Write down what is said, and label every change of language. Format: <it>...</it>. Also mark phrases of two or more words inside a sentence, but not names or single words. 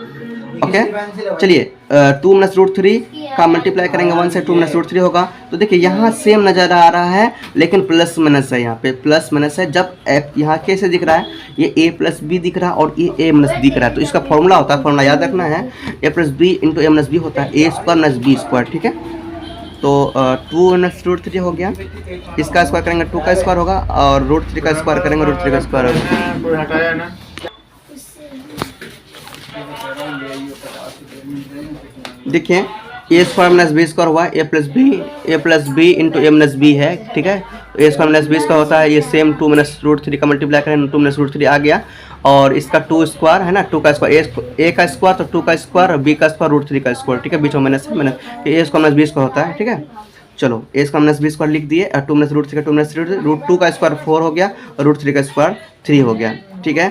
<hi>ओके चलिए 2 + √3 का मल्टीप्लाई करेंगे 1 से, 2 + √3 होगा। तो देखिए यहाँ सेम नज़र आ रहा है लेकिन</hi> <en>plus minus</en> <hi>है, यहाँ पे</hi> <en>plus minus</en> <hi>है। जब यहाँ कैसे दिख रहा है, ये a + b दिख रहा है और ये a - दिख रहा है, तो इसका फॉर्मूला होता है, फॉर्मूला याद रखना है, a + b × a - b होता है a² - b², ठीक है। तो 2 + √3 हो गया, इसका स्क्वायर करेंगे 2 का स्क्वायर होगा और √3 का स्क्वायर करेंगे √3 का स्क्वायर होगा। देखिए a² - b² हुआ, a + b × a - b है, ठीक है। तो a² - b² होता है, ये सेम 2 + √3 का मल्टीप्लाई करें 2 + √3 आ गया, और इसका 2 स्क्वायर है ना, 2 का स्क्वायर a का स्क्वायर तो 2 का स्क्वायर, b का स्क्वायर √3 का स्क्वायर, ठीक है। बीच में माइनस है, माइनस a² - b² होता है, ठीक है। चलो a² - b² लिख दिए, और 2 + √3 का 2 + √3, √2 का स्क्वायर 4 हो गया और √3 का स्क्वायर 3 हो गया, ठीक है।</hi>